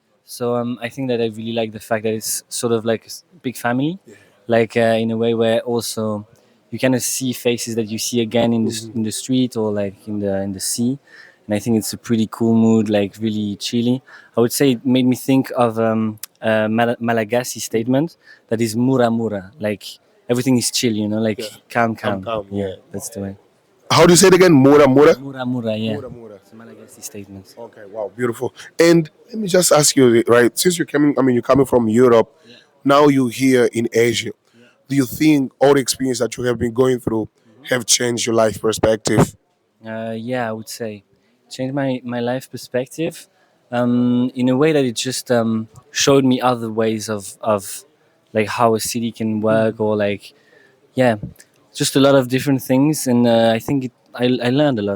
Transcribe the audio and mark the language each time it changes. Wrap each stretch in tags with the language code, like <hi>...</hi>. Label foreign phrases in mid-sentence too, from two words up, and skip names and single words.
<en>So I think that I really like the fact that it's sort of like a big family, like in a way where also you kind of see faces that you see again in the street or like in the sea, and I think it's a pretty cool mood, like really chilly. I would say it made me think of a Malagasy statement that is</en> <mg>mura mura,</mg> <en>like everything is chill, you know, like calm. Yeah, that's the way. How do you say it again?</en> <mg>Mura mura? Mura mura, yeah. Mura mura.</mg> <en>It's a Malagasy statement. Okay, wow, beautiful. And let me just ask you, right? Since you're coming from Europe, now you're here in Asia. Do you think all the experience that you have been going through have changed your life perspective? Yeah, I would say changed my life perspective in a way that it just showed me other ways of like how a city can work, or like just a lot of different things, and I think I learned a lot.</en>